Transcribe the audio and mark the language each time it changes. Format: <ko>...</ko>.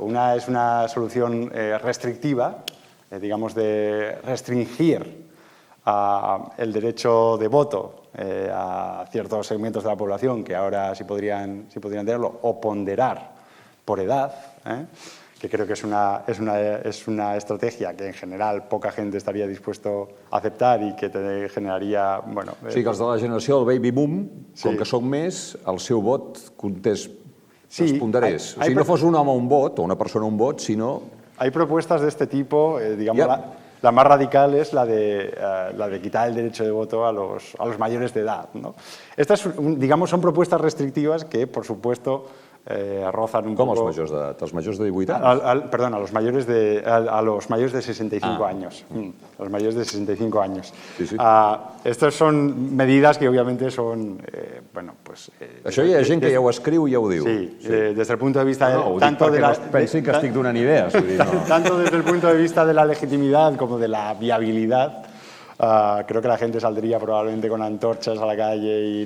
<es>Una es una solución restrictiva, digamos de restringir el derecho de voto a ciertos segmentos de la población que ahora sí podrían tenerlo, o ponderar por edad, que creo que es una estrategia que en general poca gente estaría dispuesto a aceptar y que te generaria... Bueno,</es> <ca>sí, que els de la generació del baby boom, com que són més, el seu vot comptés, es ponderés. O sigui, no fos un home un vot, o una persona un vot, sinó...</ca> <es>Hay propuestas de este tipo, digamos... La más radical es la de quitar el derecho de voto a los mayores de edad, ¿no? Estas, digamos, son propuestas restrictivas que, por supuesto, rozan un poco...</es> <ca>Com els majors d'edat? Els majors de 18 anys?</ca> <es>Perdón, a los mayores de 65 años. A los mayores de 65 años. Estas son medidas que, obviamente, son... bueno, pues...</es> <ca>Això hi ha gent que ja ho escriu i ja ho diu.</ca> <es>Sí, desde el punto de vista...</es> <ca>No, ho dic perquè no pensin que estic donant idees.</ca> <es>Tanto desde el punto de vista de la legitimidad como de la viabilidad, creo que la gente saldría probablemente con antorchas a la calle y...</es>